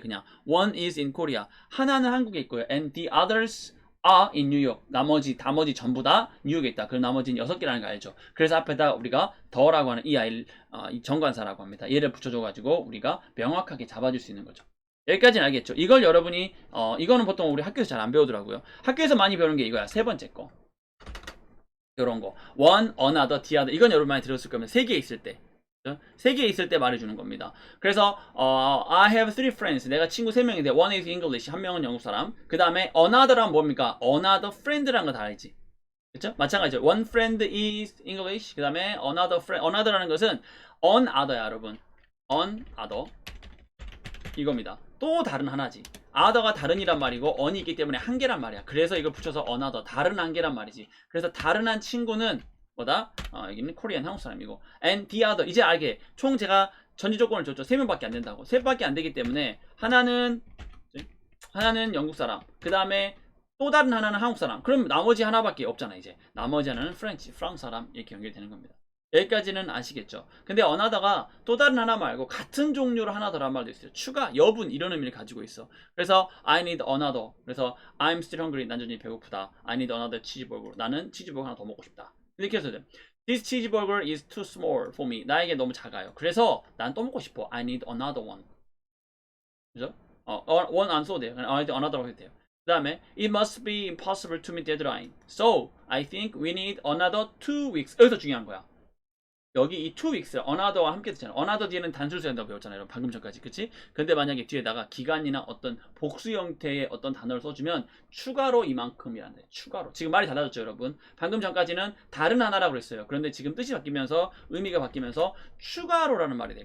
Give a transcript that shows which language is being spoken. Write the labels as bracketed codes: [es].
[ko] 그냥 [en] one is in Korea. [ko] 하나는 한국에 있고요. [en] And the others are in New York. [ko] 나머지 전부 다 뉴욕에 있다. 그럼 나머지는 6개라는 거 알죠? 그래서 앞에다 우리가 더라고 하는 이 아이를 이 정관사라고 합니다. 얘를 붙여줘가지고 우리가 명확하게 잡아줄 수 있는 거죠. 여기까지는 알겠죠? 이걸 여러분이 이거는 보통 우리 학교에서 잘 안 배우더라고요. 학교에서 많이 배우는 게 이거야. 세 번째 거. 이런 거. [en] one, another, the other. [ko] 이건 여러분 많이 들었을 거면 3개 있을 때. 3개 있을 때 말해주는 겁니다. 그래서 [en] I have 3 friends. [ko] 내가 친구 3명인데 [en] one is English. [ko] 한 명은 영국 사람. 그 다음에 another란 뭡니까? [en] another friend [ko] 라는 거 다 알지? 그쵸? 마찬가지죠. [en] one friend is English. [ko] 그 다음에 [en] another friend. [ko] another라는 것은 [en] on other [ko] 야 여러분. [en] on other. [ko] 이겁니다. 또 다른 하나지. other가 다른이란 말이고 on이 있기 때문에 한 개란 말이야. 그래서 이걸 붙여서 another. 다른 한 개란 말이지. 그래서 다른 한 친구는 뭐다? 여기는 코리안 한국 사람이고 [en] and the other. [ko] 이제 알게. 총 제가 전제 조건을 줬죠. 3명밖에 안 된다고. 3명밖에 안 되기 때문에 하나는 영국 사람. 그 다음에 또 다른 하나는 한국 사람. 그럼 나머지 하나밖에 없잖아. 이제 나머지 하나는 프랑스 사람. 이렇게 연결되는 겁니다. 여기까지는 아시겠죠? 근데 another가 또 다른 하나 말고 같은 종류로 하나 더란 말도 있어요. 추가, 여분 이런 의미를 가지고 있어. 그래서 [en] I need another. 그래서 I'm still hungry. [ko] 난 여전히 배고프다. [en] I need another cheeseburger. [ko] 나는 치즈버거 하나 더 먹고 싶다. 이렇게 해서 돼. [en] This cheeseburger is too small for me. [ko] 나에게 너무 작아요. 그래서 난 또 먹고 싶어. [en] I need another one. [ko] 그죠? one 안 써도 돼요. 그냥 [en] I need another [ko] 라고 해도 돼요. [en] 그 다음에 It must be impossible to meet deadline. So I think we need another 2 weeks. [ko] 여기서 중요한 거야. 여기 이 2 weeks, another와 함께 듣잖아. another 뒤에는 단술수 한다고 배웠잖아요. 방금 전까지. 그치? 근데 만약에 뒤에다가 기간이나 어떤 복수 형태의 어떤 단어를 써주면 추가로 이만큼이란다. 추가로. 지금 말이 달라졌죠, 여러분? 방금 전까지는 다른 하나라고 그랬어요. 그런데 지금 뜻이 바뀌면서 의미가 바뀌면서 추가로라는 말이 돼.